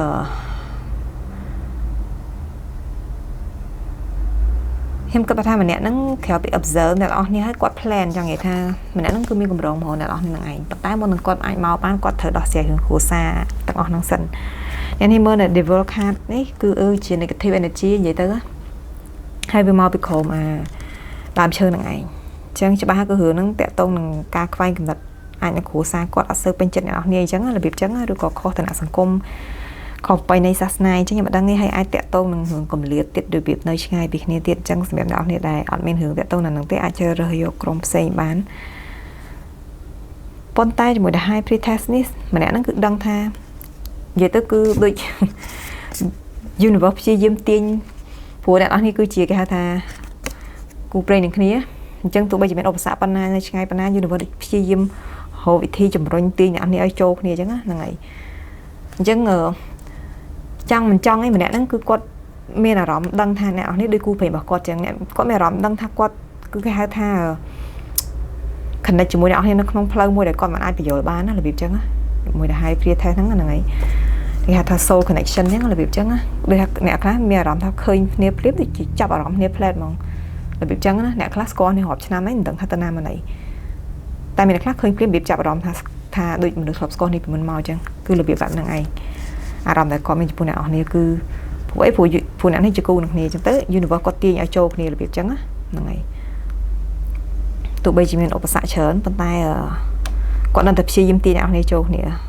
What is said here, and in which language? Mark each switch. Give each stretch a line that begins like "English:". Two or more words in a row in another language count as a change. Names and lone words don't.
Khmer: ខ្ញុំគិតថាម្នាក់ហ្នឹងក្រៅពី observe អ្នកនរអស់នេះហើយគាត់ plan ចង់និយាយថាម្នាក់ហ្នឹងគឺមានកម្រងមកអ្នកនរអស់នេះនឹងឯងប៉ុន្តែមុននឹងគាត់អាចមកបាន គាត់ត្រូវដោះស្រាយរឿងគ្រួសារទាំងអស់ហ្នឹងសិនយ៉ាងនេះមើលនៅ Devil Card នេះគឺជា
English: negative energy
Khmer: និយាយទៅហើយវាមកពីក្រោមដើមឈើនឹងឯងអញ្ចឹងច្បាស់គឺរឿងហ្នឹងតាក់ទងនឹងការខ្វែងគំនិតអាចនឹងគ្រួសារគាត់អត់សូវពេញចិត្តអ្នកនរនេះអញ្ចឹងរបៀបអញ្ចឹងឬក៏ខុសឋានៈសង្គមខុសប្រពៃណីសាសនាអញ្ចឹងខ្ញុំមិនដឹងទេហើយអាចតាក់ទងនឹងរឿងកម្រិតទៀតរបៀបនៅឆ្ងាយពីគ្នាទៀតអញ្ចឹងសម្រាប់អ្នកនរនេះដែរអត់មានរឿងតាក់ទងនឹងទេអាចជ្រើសរើសយកក្រុមផ្សេងបាន ប៉ុន្តែជាមួយ The High Priestess នេះម្នាក់ហ្នឹងគឺដឹងថា vậy tới cứ ដូច universe ព្យាយាមទាញព្រោះអ្នកនរនេះគឺជាគេហៅថាគូព្រេងនឹងគ្នាអញ្ចឹងទោះបីជាមានឧបសគ្គប៉ុណ្ណានៅឆ្ងាយប៉ុណ្ណា universe ព្យាយាមរកវិធីជំរុញទាញអ្នកនរនេះឲ្យចូលគ្នាអញ្ចឹង ណាហ្នឹងហើយអញ្ចឹងចង់មិនចង់ឯម្នាក់ហ្នឹងគឺគាត់មានអារម្មណ៍ដឹងថាអ្នកនរនេះដូចគូព្រេងរបស់គាត់អញ្ចឹងគាត់មានអារម្មណ៍ដឹងថាគាត់គឺគេហៅថា connect ជាមួយអ្នកនរនេះនៅក្នុងផ្លូវមួយ ដែលគាត់មិនអាចបញ្យល់បានណារបៀបអញ្ចឹងណាមួយដែល high prior test ហ្នឹងហើយគេហៅថា
English: soul connection
Khmer: ហ្នឹងរបៀបអញ្ចឹងណាដូចថាអ្នកខ្លះមាន អារម្មណ៍ថាឃើញគ្នាភ្លាមដូចជាចាប់អារម្មណ៍គ្នាផ្លែតហ្មងរបៀបអញ្ចឹងណាអ្នកខ្លះស្គាល់គ្នារាប់ឆ្នាំហើយមិនដឹងថាទៅណាមកណីតែមានអ្នកខ្លះឃើញភ្លាមរបៀបចាប់អារម្មណ៍ថាដូចមនុស្សធ្លាប់ស្គាល់នេះពីមុនមកអញ្ចឹងគឺរបៀបបែបហ្នឹងឯងអារម្មណ៍ដែលគាត់មានចំពោះអ្នកនរនេះគឺព្រោះអ្នកនេះជាគូនឹងគ្នាអញ្ចឹងទៅ universe គាត់ទាញឲ្យចូលគ្នារបៀបអញ្ចឹងណាហ្នឹងហើយទោះបីជាមានឧបសគ្គច្រើនប៉ុន្តែគាត់នៅតែព្យាយាមទាញអ្នកនរនេះចូលគ្នា